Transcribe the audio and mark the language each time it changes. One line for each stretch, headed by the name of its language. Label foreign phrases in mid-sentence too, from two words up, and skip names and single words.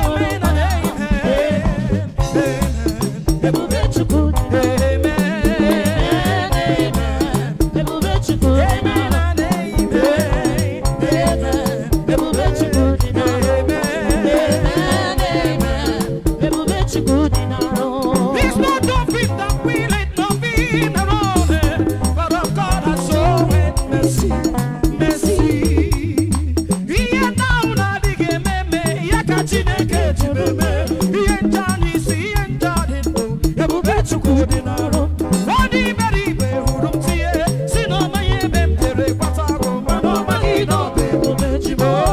English: Amen and amen. Amen.
Igbo: Ebube Chukwu dị n'ọrụ. Amen. Amen, amen. Ebube Chukwu dị Amen n'ọrụ.
English: and amen.
Igbo: Amen. Ebube Chukwu dị n'ọrụ. Amen. Amen, amen. Ebube Chukwu dị n'ọrụ.
English: It's not of him that will it, not him that runs it, but of God has shown it mercy, mercy.
Igbo: Ihe ndị ahụ na-adịghị eme eme, ya ka Chineke ji eme eme. Ihe ncha dị isi, ihe ncha dị ndụ, ebube Chukwu dị n'arụ. Ọ dị iberibe hụrụ m tie, si na ọ maghị ebe m jere kwata agụ, mana ọ maghị na ọ bụ ebube Chimo.